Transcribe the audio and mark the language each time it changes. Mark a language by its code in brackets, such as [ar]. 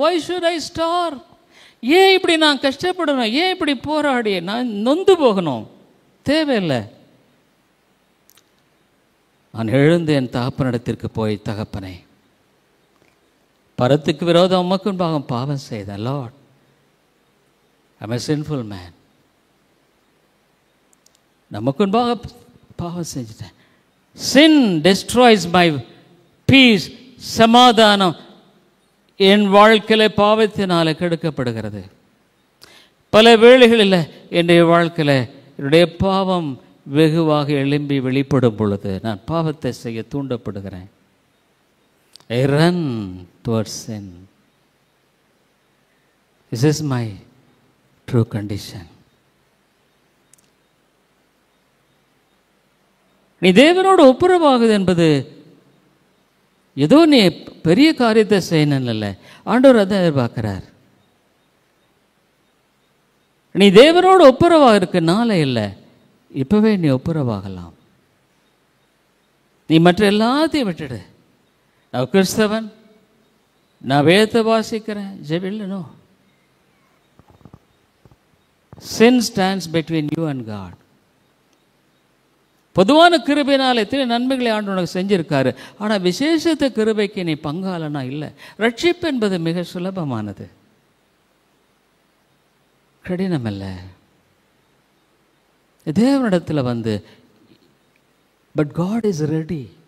[en] why should I starve? [ta] ஏன் இப்படி நான் கஷ்டப்படணும்? ஏன் இப்படி போராடி நான் நொந்து போகணும்? தேவையில்லை. நான் எழுந்து என் தகப்பனிடத்திற்கு போய், தகப்பனே, பரத்துக்கு விரோதம் உமக்கு பாவம் செய்தேன். [en] Lord, I'm a sinful man. [ta] நமக்குன்பாக பாவம் செஞ்சிட்டேன். [en] Sin destroys my peace. [ta] சமாதானம் என் வாழ்க்கையில் பாவத்தினால் கெடுக்கப்படுகிறது. பல வேளைகளில் என்னுடைய வாழ்க்கையில் என்னுடைய பாவம் வெகுவாக எழும்பி வெளிப்படும் பொழுது நான் பாவத்தை செய்ய தூண்டப்படுகிறேன். [en] I run towards sin. This is my true condition. [ta] நீ தேவனோடு ஒப்புரவாகுது என்பது ஏதோ நீ பெரிய காரியத்தை செய்யணும் இல்லை, ஆண்டவர் அதான் எதிர்பார்க்கிறார். நீ தேவனோடு ஒப்புரவாக இருக்க நாளே இல்லை, இப்பவே நீ ஒப்புரவாகலாம். நீ மற்ற எல்லாத்தையும் விட்டுடு. நான் கிறிஸ்தவன், நான் வேதத்தை வாசிக்கிறேன், ஜெபில்லனோ. [en] Sin stands between you and God. [ta] பொதுவான கிருபையினால் எத்தனை நன்மைகளை ஆண்டு உனக்கு செஞ்சிருக்காரு. ஆனால் விசேஷத்த கிருபைக்கு நீ பங்காளனா இல்லை. ரட்சிப்பு என்பது மிக சுலபமானது, கடினமல்ல. தேவனிடத்தில் வந்து, [en] But God is ready.